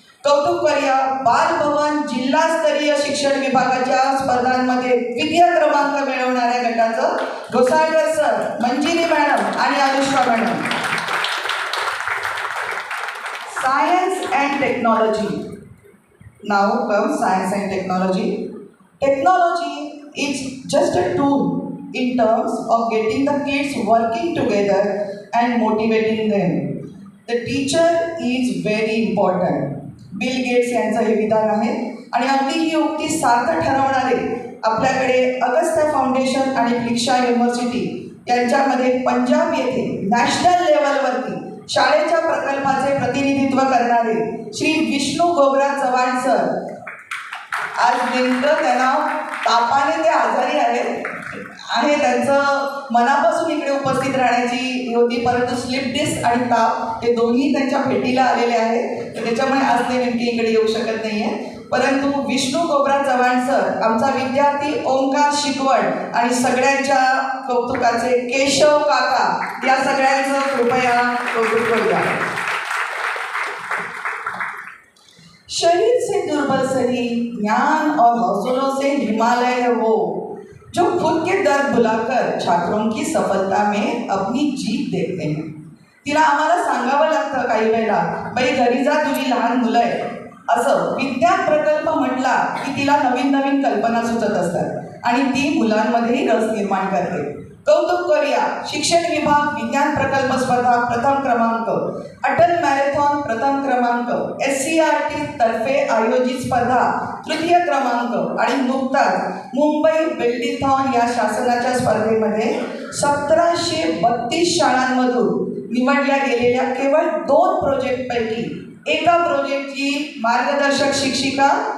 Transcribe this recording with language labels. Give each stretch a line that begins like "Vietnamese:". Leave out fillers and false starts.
Marathi: कौतुक करूया बालभवन जिल्हास्तरीय शिक्षण विभागाच्या स्पर्धांमध्ये द्वितीय क्रमांक मिळवणाऱ्या गटाचं घोसाळकर सर, मंजिरी मॅडम आणि Anushka madam.
English: Science and technology. नाव कम science and technology. Technology is just a tool in terms of getting the kids working together and motivating them. The teacher is very important.
Marathi: Bill Gates यांचं हे विधान आहे आणि अगदी ही उक्ती सार्थ ठरवणारे आपल्याकडे अगस्त्या फाउंडेशन आणि फ्लिक्षा युनिव्हर्सिटी यांच्यामध्ये पंजाब येथे नॅशनल लेवलवरती शाळेच्या प्रकल्पाचे प्रतिनिधित्व करणारे श्री विष्णू गोबरा चव्हाण सर. आज नेमकं त्यांना तापाने ते आजारी आहे त्यांचं मनापासून इकडे उपस्थित राहण्याची होती, परंतु स्लिप डिस्क आणि ताप हे दोन्ही त्यांच्या भेटीला आलेले आहेत, तर त्याच्यामुळे आज ते नेमके इकडे येऊ शकत नाही आहे. परंतु विष्णू गोबरा चव्हाण सर, आमचा विद्यार्थी ओंकार शिकवण आणि सगळ्यांच्या कौतुकाचे केशव काका, या सगळ्यांचं कृपया कौतुक करूया.
Hindi: शरीर से दुर्बल सही, ज्ञान और हौसलों से हिमालय है वो जो खुद के दर्द भुलाकर छात्रों की सफलता में अपनी जीत देखते हैं.
Marathi: तिला आम्हाला सांगावं लागतं काही वेळेला, बाई घरी जा, तुझी लहान मुलं आहे. असं विज्ञान प्रकल्प म्हटला की तिला नवीन नवीन कल्पना सुचत असतात आणि ती मुलांमध्येही रस निर्माण करते. कौतुक करूया शिक्षण विभाग विज्ञान प्रकल्प स्पर्धा प्रथम क्रमांक, अटल मॅरेथॉन प्रथम क्रमांक, SCRT तर्फे आयोजित स्पर्धा तृतीय क्रमांक आणि नुकताच मुंबई बेल्डीथॉन या शासनाच्या स्पर्धेमध्ये 1732 शाळांमधून निवडल्या गेलेल्या केवळ 2 प्रोजेक्टपैकी एका प्रोजेक्टची मार्गदर्शक शिक्षिका